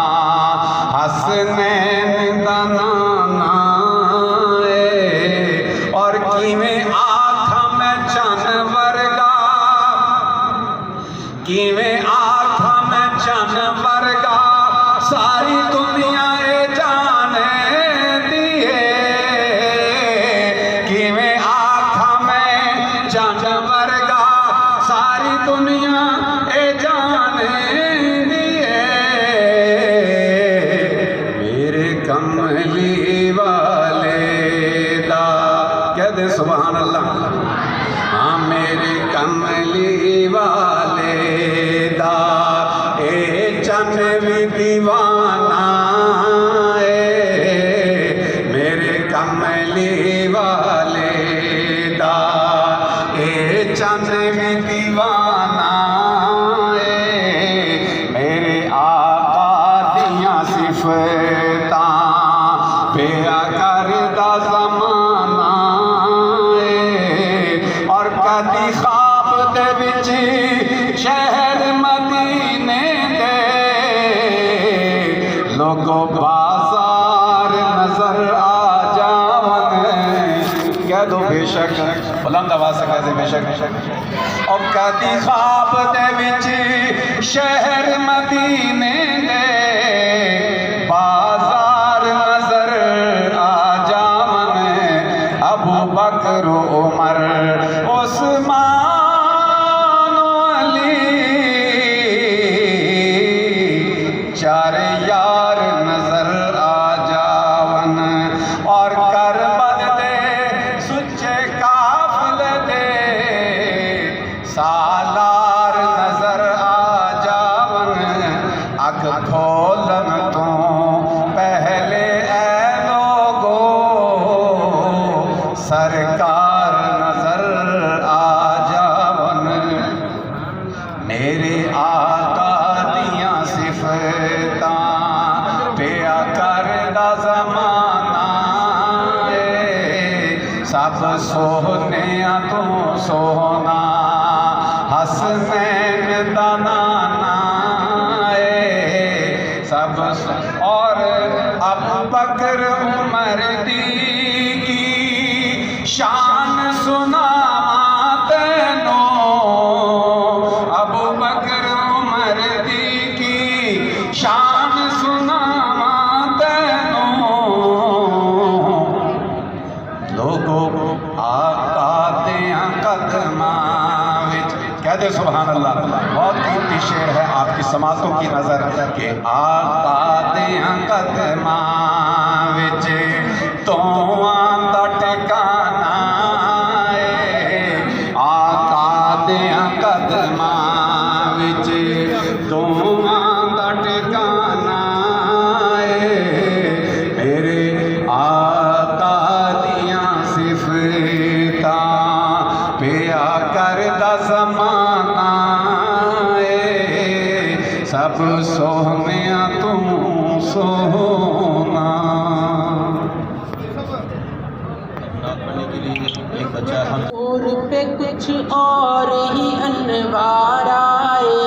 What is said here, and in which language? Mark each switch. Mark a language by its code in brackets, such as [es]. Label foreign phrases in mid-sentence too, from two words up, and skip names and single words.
[pa] حسنین دا نانا اے، اور کیویں آکھاں میں چن ورگا، کیویں آکھاں میں چن ورگا، ساری دنیا اے جانے دیئے۔ کیویں آکھاں میں چن ورگا، ساری دنیا اے جانے کملی والے دا، کہہ دے [ar] سبحان اللہ۔ [pa] ہاں میرے کملی والے دا اے چن بھی دیوانہ اے، میرے کملی والے دا اے چن بھی دیوانہ اے، میرے آقا دیاں صفتاں پیا کردا زمانہ اے، اور کدی خواب دے وچ شہر مدینے دے لوگوں بازار نظر آ جاون، [ur] کہہ دو بے شک، بلند آواز سے کہہ دے بے شک۔ [pa] اور کدی خواب دے وچ شہر مدینے دے بازار نظر آ جاون، ابو بکر عمر عثمان علی چار یار نظر آ جاون، اور کربل دے سچے قافلے دے سالار نظر آ جاون، اگ کھولن تو پہلے اے لوگو سرکار نظر آ جاون، میرے آقا دیاں صفتاں پیا کردا زمانہ اے، سب سوہنیاں تو سوہنا۔ حسنین دا نانا اے، سب اور ابو بکر عمر دی کی شان سناواں تینوں، ابو بکر عمر دی کی شان سناواں تینوں، لوگوں آقا دیاں قدماں وچ، کہہ دے [ar] سبحان اللہ۔ [ur] بہت قیمتی شعر ہے آپ کی سماعتوں کی نظر کہ [pa] آقا دیاں قدماں وچ تواں دا ٹھکانہ اے، آقا دیاں قدماں وچ تواں دا ٹھکانہ اے، میرے آقا دیاں صفتاں پیا کردا زمانہ سب سوہنیاں تو سوہنا. [ur] اور پے کچھ اور ہی انوار آئے.